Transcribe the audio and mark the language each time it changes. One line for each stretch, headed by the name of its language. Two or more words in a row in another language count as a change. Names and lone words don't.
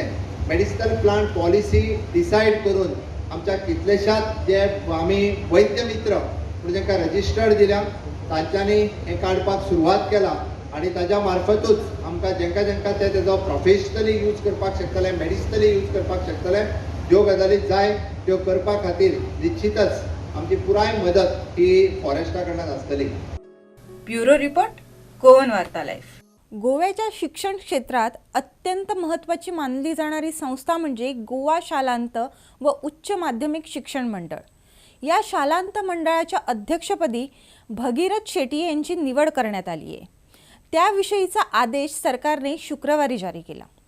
English: medicinal plant policy decide
Konkani: करून आमच्या कितलेशात जे आमी वैद्य मित्र म्हणून जेंकां रजिस्टर्ड दिल्या तांच्यांनी हे काडपाक सुरवात केला आणि ताज्या मार्फतूच आमकां जेंका जेंका तेजो
English: professionally use
Konkani: करपाक शकतले,
English: medicinally use
Konkani: करपाक शकतले, ज्यो गजाली जाय त्यो करपा खातीर निश्चितच आमची पुराय मदत ही फॉरेस्टा कडल्यान आसतली।
English: bureau report,
Marathi: गोवन वार्ता लाईव्ह। गोव्याच्या शिक्षण क्षेत्रात अत्यंत महत्त्वाची मानली जाणारी संस्था म्हणजे गोवा शालांत व उच्च माध्यमिक शिक्षण मंडळ। या शालांत मंडळाच्या अध्यक्षपदी भगीरथ शेट्टी यांची निवड करण्यात आली आहे। त्याविषयीचा आदेश सरकारने शुक्रवारी जारी केला।